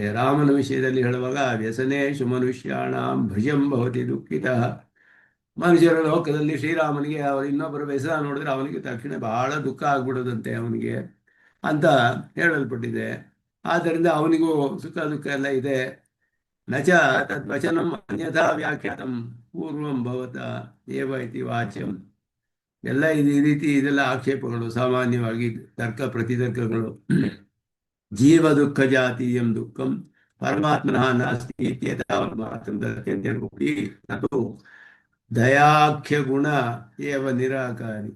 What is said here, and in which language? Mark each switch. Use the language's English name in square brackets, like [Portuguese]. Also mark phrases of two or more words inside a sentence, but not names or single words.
[Kannada] ರಾಮನ ವಿಷಯದಲ್ಲಿ ಹೇಳುವಾಗ [Sanskrit] ವ್ಯಸನೇಶು ಮನುಷ್ಯಾಣಾಂ ಭುಜಂ ಭವತಿ ದುಃಖಿತ. [Kannada] ಮನುಷ್ಯರ ಲೋಕದಲ್ಲಿ ಶ್ರೀರಾಮನಿಗೆ ಇನ್ನೊಬ್ಬರ ವ್ಯಸನ ನೋಡಿದ್ರೆ ಅವನಿಗೆ ತಕ್ಷಣ ಬಹಳ ದುಃಖ ಆಗ್ಬಿಡೋದಂತೆ ಅವನಿಗೆ ಅಂತ ಹೇಳಲ್ಪಟ್ಟಿದೆ. ಆದ್ದರಿಂದ ಅವನಿಗೂ ಸುಖ ದುಃಖ ಎಲ್ಲ ಇದೆ. [Sanskrit] ನಚ ತದ್ವಚನಂ ಅನ್ಯಥಾ ವ್ಯಾಖ್ಯಾತಂ ಪೂರ್ವಂ ಭವತ ಏವ ಇತಿ ವಾಚ್ಯಂ. [Kannada] ಎಲ್ಲ ಈ ರೀತಿ ಇದೆಲ್ಲ ಆಕ್ಷೇಪಗಳು, ಸಾಮಾನ್ಯವಾಗಿ ತರ್ಕ ಪ್ರತಿತರ್ಕಗಳು. [Sanskrit] ಜೀವ ದುಃಖ ಜಾತೀಯಂ ದುಃಖಂ ಪರಮಾತ್ಮನಃ ನಾಸ್ತಿ ಅದು ದಯಾಖ್ಯ ಗುಣ ಏವ ನಿರಾಕಾರಿ.